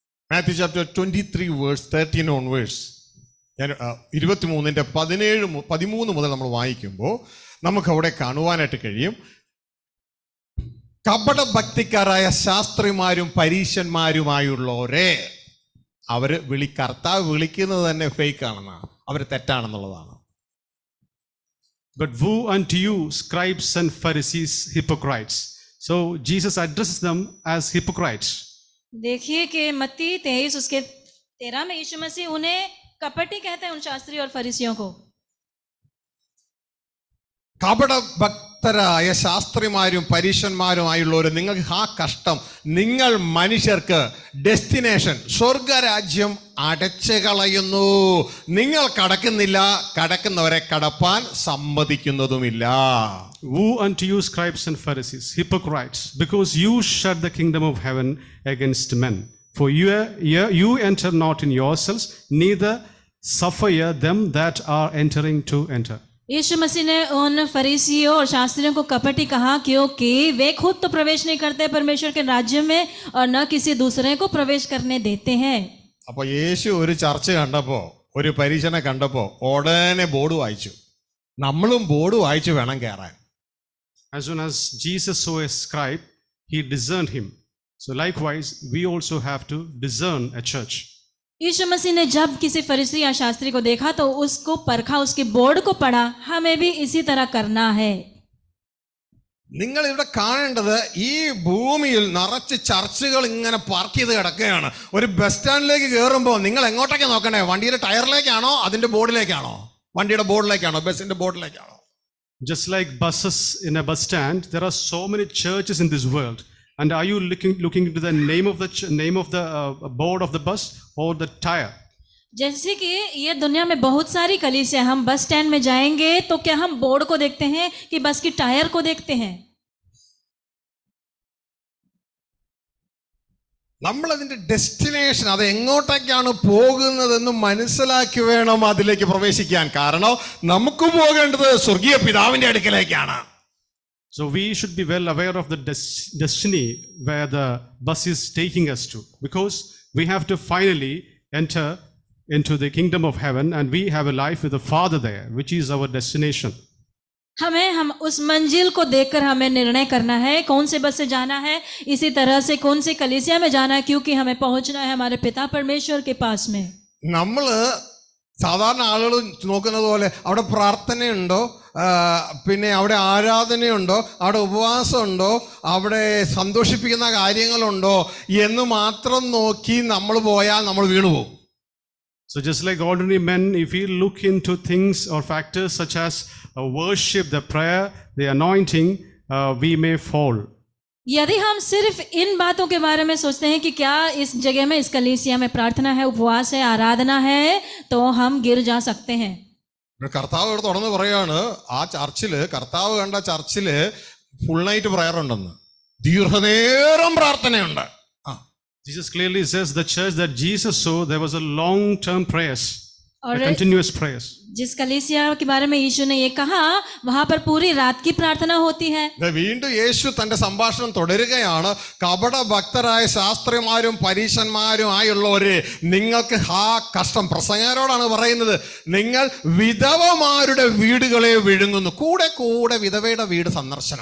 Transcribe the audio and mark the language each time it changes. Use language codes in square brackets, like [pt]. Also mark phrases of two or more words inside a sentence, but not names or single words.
[en] Matthew chapter 23 verse 13 onwards. [ml] ഞാൻ 23-ന്റെ 13 മുതൽ നമ്മൾ വായിക്കുമ്പോൾ നമുക്ക് അവിടെ കാണുവാനായിട്ട് കഴിയും, കപടഭക്തിക്കാരായ ശാസ്ത്രിമാരും പരീശന്മാരുമായുള്ളവരെ കർത്താവ് വിളിക്കുന്നത് തന്നെ ഫേക്ക് ആണെന്നാണ്, അവർ തെറ്റാണെന്നുള്ളതാണ്. [en] But woe unto you, scribes and Pharisees, hypocrites. So Jesus addresses them as hypocrites. [hi] देखिए कि मत्ती 23 उसके 13 में यीशु मसीह उन्हें कपटी कहते हैं, उन शास्त्री और फरीसियों को. [ml] കപടഭക്തരായ ശാസ്ത്രിമാരും പരീശന്മാരുമായുള്ളവർ, നിങ്ങൾക്ക് ആ കഷ്ടം, നിങ്ങൾ മനുഷ്യർക്ക് ഡെസ്റ്റിനേഷൻ സ്വർഗരാജ്യം അടച്ചു കളയുന്നു. നിങ്ങൾ കടക്കുന്നില്ല, കടക്കുന്നവരെ കടപ്പാൻ സമ്മതിക്കുന്നതുമില്ല. [en] Woe unto you, scribes and Pharisees, hypocrites, because you shut the kingdom of heaven against men. For you enter not in yourselves, neither suffer ye them that are entering to enter. [hi] यीशु मसीह ने उन फरीसियों और शास्त्रियों को कपटी कहा क्योंकि वे खुद तो प्रवेश नहीं करते परमेश्वर के राज्य में और न किसी दूसरे को प्रवेश करने देते हैं. [ml] അപ്പൊ യേശു ഒരു ചർച്ച കണ്ടപ്പോ, ഒരു പരീക്ഷനെ കണ്ടപ്പോ ഉടനെ ബോർഡ് വായിച്ചു. നമ്മളും ബോർഡ് വായിച്ചു വേണം കയറാൻ. [en] As soon as Jesus saw a scribe, he discerned him. So likewise, we also have to discern a church. [hi] यीशु मसीह ने जब किसी फरीसी या शास्त्री को देखा तो उसको परखा, उसके बोर्ड को पढ़ा. हमें भी इसी तरह करना है. [ml] നിങ്ങൾ ഇവിടെ കാണേണ്ടത്, ഈ ഭൂമിയിൽ നിറച്ച് ചർച്ചുകൾ ഇങ്ങനെ പാർക്ക് ചെയ്ത് കിടക്കുകയാണ്. ഒരു ബസ് സ്റ്റാൻഡിലേക്ക് കയറുമ്പോൾ നിങ്ങൾ എങ്ങോട്ടേക്ക് നോക്കണേ? വണ്ടിയുടെ ടയറിലേക്കാണോ, അതിന്റെ ബോർഡിലേക്കാണോ? വണ്ടിയുടെ ബോർഡിലേക്കാണോ, ബസിന്റെ ബോർഡിലേക്കാണോ? [en] Just like buses in a bus stand, there are so many churches in this world. And are you looking into the name of the board of the bus or the tire? [hi] जैसे कि ये दुनिया में बहुत सारी कलीसिया, हम [en] bus stand [hi] में जाएंगे तो क्या हम बोर्ड को देखते हैं कि बस की टायर को देखते हैं? [ml] നമ്മൾ അതിന്റെ ഡെസ്റ്റിനേഷൻ, അത് എങ്ങോട്ടേക്കാണ് പോകുന്നതെന്ന് മനസ്സിലാക്കി വേണം അതിലേക്ക് പ്രവേശിക്കാൻ. കാരണം നമുക്ക് പോകേണ്ടത് സ്വർഗീയ പിതാവിന്റെ അടുക്കലേക്കാണ്. [en] So we should be well aware of the destiny where the bus is taking us to, because we have to finally enter into the kingdom of heaven, and we have a life with the Father there, which is our destination. [hi] हम उस मंजिल को देखकर हमें निर्णय करना है कौन से बस से जाना है, इसी तरह से कौन से कलीसिया में जाना है, क्योंकि हमें पहुंचना है हमारे पिता परमेश्वर के पास में. [ml] നമ്മള് സാധാരണ ആളുകൾ നോക്കുന്നത് പോലെ അവിടെ പ്രാർത്ഥനയുണ്ടോ, പിന്നെ അവിടെ ആരാധനയുണ്ടോ, അവിടെ ഉപവാസമുണ്ടോ, അവിടെ സന്തോഷിപ്പിക്കുന്ന കാര്യങ്ങളുണ്ടോ എന്ന് മാത്രം നോക്കി നമ്മൾ പോയാൽ നമ്മൾ വീണുപോകും. [en] So just like ordinary men, if we look into things or factors such as worship, the prayer, the anointing, we may fall. [hi] यदि हम सिर्फ इन बातों के बारे में सोचते हैं कि क्या इस जगह में, इस कलीसिया में प्रार्थना है, उपवास है, आराधना है, तो हम गिर जा सकते हैं. [ml] കർത്താവ് ഇവിടെ തുറന്ന് പറയാണ്, ആ ചർച്ചില്, കർത്താവ് കണ്ട ചർച്ചില് [en] full night prayer [ml] ഉണ്ടെന്ന്, ദീർഘനേരം പ്രാർത്ഥനയുണ്ട്. [en] Jesus clearly says the church that Jesus saw, there was a long-term prayers, continuous prayers. [hi] जिस कलीसिया के बारे में यीशु ने ये कहा, वहां पर पूरी रात की प्रार्थना होती है. [ml] വീണ്ടും യേശു തന്റെ സംഭാഷണം തുടരുകയാണ്. കപടഭക്തരായ ശാസ്ത്രിമാരും പരീശന്മാരും ആയുള്ളവര്, നിങ്ങൾക്ക് ഹാ കഷ്ടം. പ്രസംഗകരോടാണ് പറയുന്നത്, നിങ്ങൾ വിധവമാരുടെ വീടുകളെ വിഴുങ്ങുന്നു. കൂടെ കൂടെ വിധവയുടെ വീട് സന്ദർശനം.